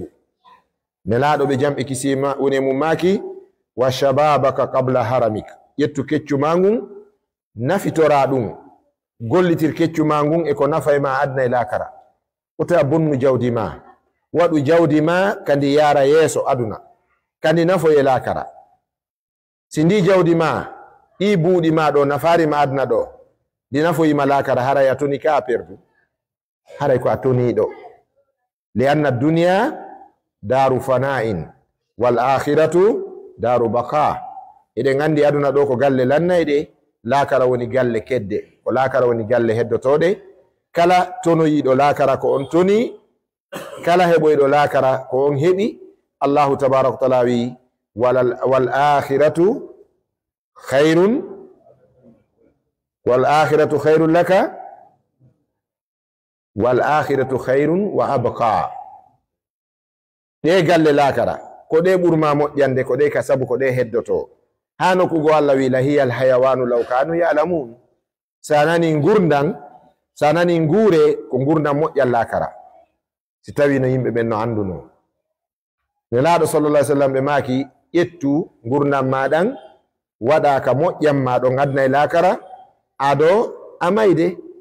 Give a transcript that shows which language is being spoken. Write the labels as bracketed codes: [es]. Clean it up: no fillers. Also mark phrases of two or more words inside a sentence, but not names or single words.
[ff] nelaɗo ɓe jamɓe kisima woni mum maaki [ar] وشبابك قبل هرمك [ff] ƴettu keccu ma ngun nafitora ɗum gollitir keccu ma ngun e ko nafay ma adna e lakara ota bonnu jawdi ma waɗu jawdi ma kandi yara yeeso aduna kandi nafo e lakara si ndi jawdi ma ɗi buuɗi ma ɗo nafari ma adna ɗo ndi nafoyima lakara haray a toni ka a perdu haray ko a toniɗo [ar] لأن الدنيا دار فناء والآخرة دار بقاء [ff] eɗen andi aduna ɗo ko galle lannayɗe lakara woni galle kedde ko lakara woni galle heddotoɗe kala tonoyiɗo lakara ko on toni kala heɓoyɗo lakara ko on heɓi [ar] الله تبارك وتعالى [ff] wi [ar] والآخرة خير لك والآخرة خير وأبقى [ff] ɗe galle lakara ko ɗe ɓurma moƴƴande ko ɗe ka sabu ko ɗe heddoto ha nokkugo Allah wi [ar] لهي الحيوان لو كانوا يعلمون [ff] sanani ngurdan sanani ngure ko ngurdan moƴƴal lakara si tawi no yimɓe ɓen no anduno nelaɗo [ar] صلى الله عليه وسلم [ff] ɓe maaki ƴettu ngurdam maɗan waɗa ka moƴƴam ma ɗon adna e lakara aɗo a mayde